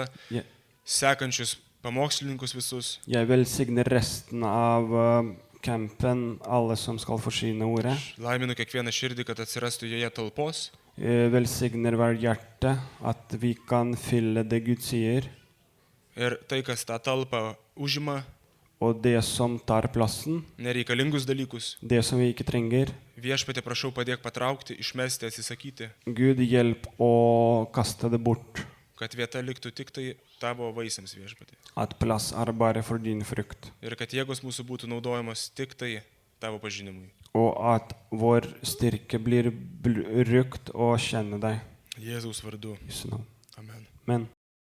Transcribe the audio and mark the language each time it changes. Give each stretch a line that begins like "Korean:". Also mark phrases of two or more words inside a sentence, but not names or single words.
Norwegian: Jeg,
Lithuanian: sekančius pamokslininkus visus.
Norwegian: jeg velsigner resten av campen, alle som skal forsyne ordet.
Lithuanian: Laiminu kiekvieną širdį, kad atsirastų joje talpos.
Norwegian: Velsigner hver hjerte, at vi kan fylle det Gud sier,
Lithuanian: Ir tai, kas tą talpą užima,
Norwegian: og det som tar plassen,
Lithuanian: nereikalingus dalykus.
Norwegian: det som vi ikke trenger.
Lithuanian: Viešpatie, prašau, padėk patraukti, išmesti, atsisakyti,
Norwegian: Gud, hjelp å kaste det bort,
Lithuanian: kad vieta liktų tik tai tavo vaisiams, viešpatie.
Norwegian: at plass er bare for din frukt,
Lithuanian: Ir kad jėgos mūsų būtų naudojamos tik tai tavo pažinimui.
Norwegian: og at vår styrke blir brukt å kjenne deg.
Lithuanian: Jėzaus vardu.
Norwegian: Jesu navn. Amen. Men